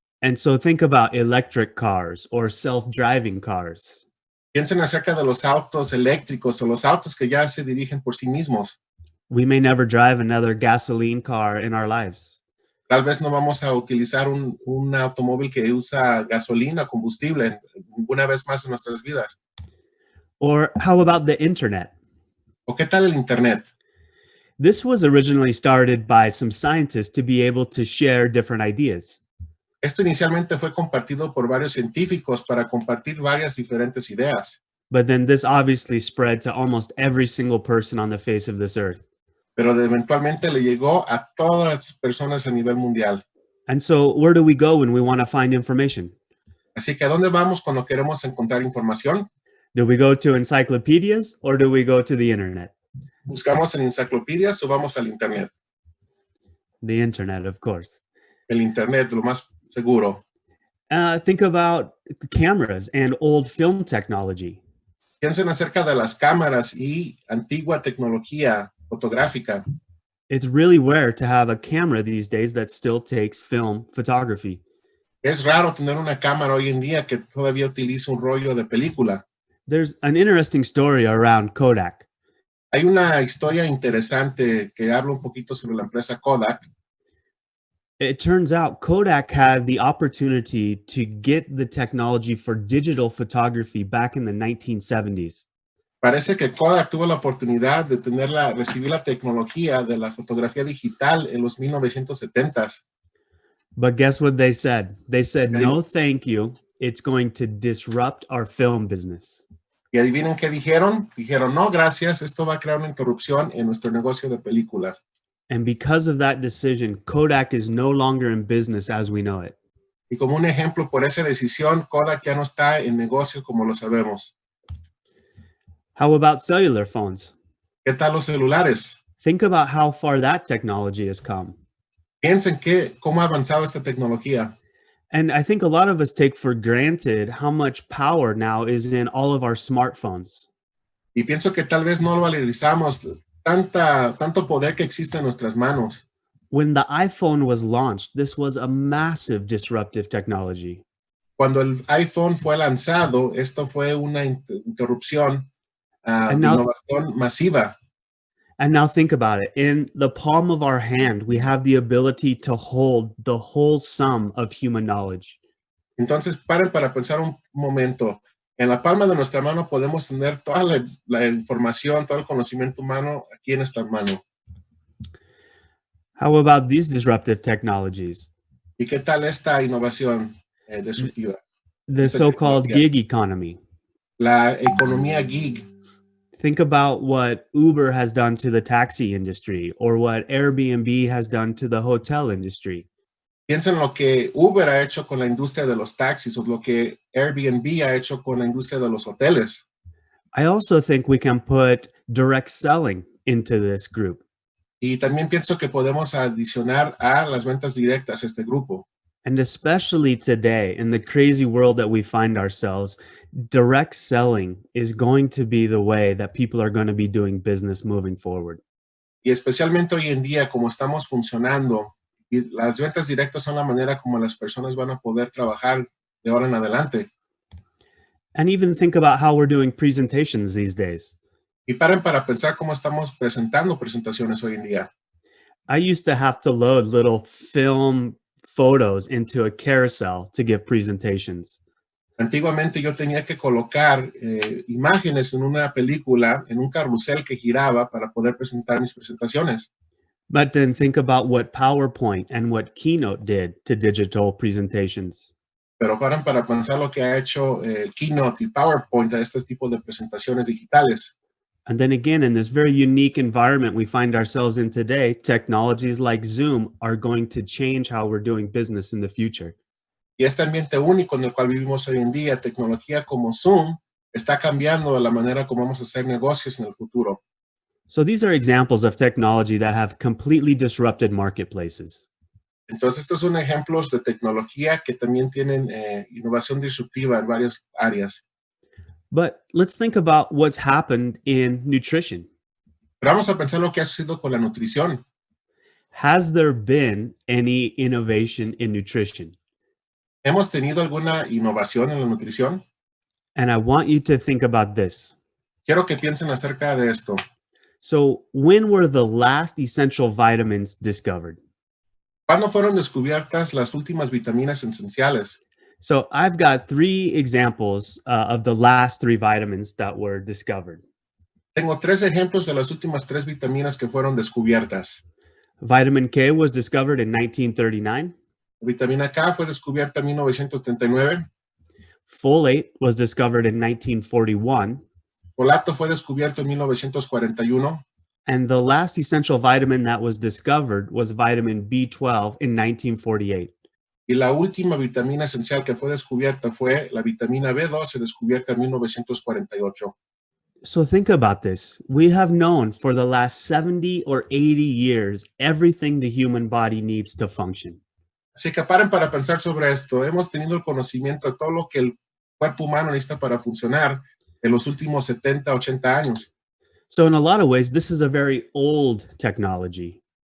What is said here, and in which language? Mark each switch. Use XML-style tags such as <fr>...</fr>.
<en>And so think about electric cars or self-driving cars.</en> <es>Piensen acerca de los autos eléctricos o los autos que ya se dirigen por sí mismos.</es> <en>We may never drive another gasoline car in our lives.</en> <es>Tal vez no vamos a utilizar un automóvil que usa gasolina, combustible, ninguna vez más en nuestras vidas.</es> <en>Or how about the internet?</en> <es>¿O qué tal el Internet?</es> <en>This was originally started by some scientists to be able to share different ideas.</en> <es>Esto inicialmente fue compartido por varios científicos para compartir varias diferentes ideas.</es> <en>But then this obviously spread to almost every single person on the face of this earth.</en> <es>Pero eventualmente le llegó a todas las personas a nivel mundial.</es> <en>And so where do we go when we want to find information?</en> <es>Así que ¿a dónde vamos cuando queremos encontrar información?</es> <en>Do we go to encyclopedias or do we go to the internet?</en> <es>¿Buscamos en enciclopedias o vamos al Internet?</es> <en>The internet, of course.</en> <es>El Internet, lo más seguro.</es> <en>Think about cameras and old film technology.</en> <es>Piensen acerca de las cámaras y antigua tecnología fotográfica.</es> <en>It's really rare to have a camera these days that still takes film photography.</en> <es>Es raro tener una cámara hoy en día que todavía utiliza un rollo de película.</es> <en>There's an interesting story around Kodak.</en> <es>Hay una historia interesante que habla un poquito sobre la empresa Kodak.</es> <en>It turns out Kodak had the opportunity to get the technology for digital photography back in the 1970s.</en> <es>Parece que Kodak tuvo la oportunidad de recibir la tecnología de la fotografía digital en los 1970s.</es> <en>But guess what they said? They said, no, thank you. It's going to disrupt our film business.</en> <es>Y adivinen qué dijeron. Dijeron, no, gracias. Esto va a crear una interrupción en nuestro negocio de películas.</es> <en>And because of that decision, Kodak is no longer in business as we know it.</en> <es>Y como un ejemplo, por esa decisión, Kodak ya no está en negocio como lo sabemos.</es> <en>How about cellular phones?</en> <es>¿Qué tal los celulares?</es> <en>Think about how far that technology has come.</en> <es>Piensen cómo ha avanzado esta tecnología.</es> <en>And I think a lot of us take for granted how much power now is in all of our smartphones.</en> <es>Y pienso que tal vez no valorizamos tanto poder que existe en nuestras manos.</es> <en>When the iPhone was launched, this was a massive disruptive technology.</en> <es>Cuando el iPhone fue lanzado, esto fue una interrupción</es> <en>And</en> <es>de</es> <en>now,</en> <es>innovación masiva.</es> <en>and now think about it. In the palm of our hand, we have the ability to hold the whole sum of human knowledge.</en> <es>Entonces, paren para pensar un momento. En la palma de nuestra mano podemos tener toda la información, todo el conocimiento humano aquí en esta mano.</es> <en>How about these disruptive technologies?</en> <es>¿Y qué tal esta innovación disruptiva?</es> <en>The</en> <es>Esta</es> <en>so-called</en> <es>tecnología.</es> <en>gig economy.</en> <es>La economía gig.</es> <en>Think about what Uber has done to the taxi industry or what Airbnb has done to the hotel industry.</en> <es>Piensa en lo que Uber ha hecho con la industria de los taxis o lo que Airbnb ha hecho con la industria de los hoteles.</es> <en>I also think we can put direct selling into this group.</en> <es>Y también pienso que podemos adicionar a las ventas directas a este grupo.</es> <en>And especially today, in the crazy world that we find ourselves, direct selling is going to be the way that people are going to be doing business moving forward.</en> <es>Y especialmente hoy en día, como estamos funcionando, y las ventas directas son la manera como las personas van a poder trabajar de ahora en adelante.</es> <en>And even think about how we're doing presentations these days.</en> <es>Y paren para pensar cómo estamos presentando presentaciones hoy en día.</es> <en>I used to have to load little film photos into a carousel to give presentations.</en> <es>Antiguamente yo tenía que colocar imágenes en una película, en un carrusel que giraba para poder presentar mis presentaciones.</es> <en>But then think about what PowerPoint and what Keynote did to digital presentations.</en> <es>Pero paren para pensar lo que ha hecho Keynote y PowerPoint a este tipo de presentaciones digitales.</es> <en>And then again, in this very unique environment we find ourselves in today, technologies like Zoom are going to change how we're doing business in the future.</en> <es>Y este ambiente único en el cual vivimos hoy en día, tecnología como Zoom, está cambiando la manera como vamos a hacer negocios en el futuro.</es> <en>So these are examples of technology that have completely disrupted marketplaces.</en> <es>Entonces, estos son ejemplos de tecnología que también tienen innovación disruptiva en varias áreas.</es> <en>But let's think about what's happened in nutrition.</en> <es>Pero vamos a pensar lo que ha sucedido con la nutrición.</es> <en>Has there been any innovation in nutrition?</en> <es>¿Hemos tenido alguna innovación en la nutrición?</es> <en>And I want you to think about this.</en> <es>Quiero que piensen acerca de esto.</es> <en>So, when were the last essential vitamins discovered?</en> <es>¿Cuándo fueron descubiertas las últimas vitaminas esenciales?</es> <en>So, I've got three examples of the last three vitamins that were discovered.</en> <es>Tengo 3 ejemplos de las últimas 3 vitaminas que fueron descubiertas.</es> <en>Vitamin K was discovered in 1939.</en> <es>La vitamina K fue descubierta en 1939.</es> <en>Folate was discovered in 1941.</en> <es>Folato fue descubierto en 1941.</es> <en>And the last essential vitamin that was discovered was vitamin B12 in 1948.</en> <es>Y la última vitamina esencial que fue descubierta fue la vitamina B12, descubierta en 1948.</es> <en>So think about this. We have known for the last 70 or 80 years everything the human body needs to function.</en> <es>Así que paren para pensar sobre esto. Hemos tenido el conocimiento de todo lo que el cuerpo humano necesita para funcionar en los últimos 70, 80 años.</es> <en>So in a lot of ways, this is a very old technology.</en>